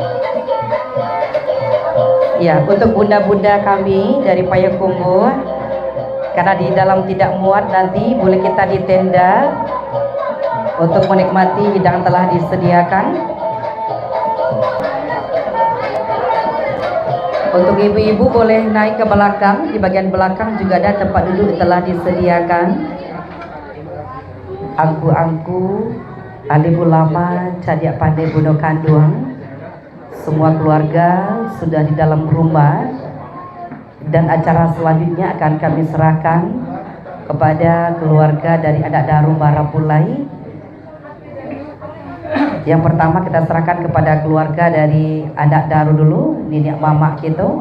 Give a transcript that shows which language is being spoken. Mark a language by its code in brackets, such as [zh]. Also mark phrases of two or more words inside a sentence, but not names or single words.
[id] Ya, untuk bunda-bunda kami dari Payakumbuh, karena di dalam tidak muat nanti boleh kita di tenda untuk menikmati hidangan telah disediakan. Untuk ibu-ibu boleh naik ke belakang, di bagian belakang juga ada tempat duduk yang telah disediakan. [min] Angku-angku, alim ulama, cadiak pandai Bundo Kanduang, [id] semua keluarga sudah di dalam rumah. Dan acara selanjutnya akan kami serahkan kepada keluarga dari Anak Daro Marapulai. Yang pertama kita serahkan kepada keluarga dari Anak Daro dulu, nenek mama gitu.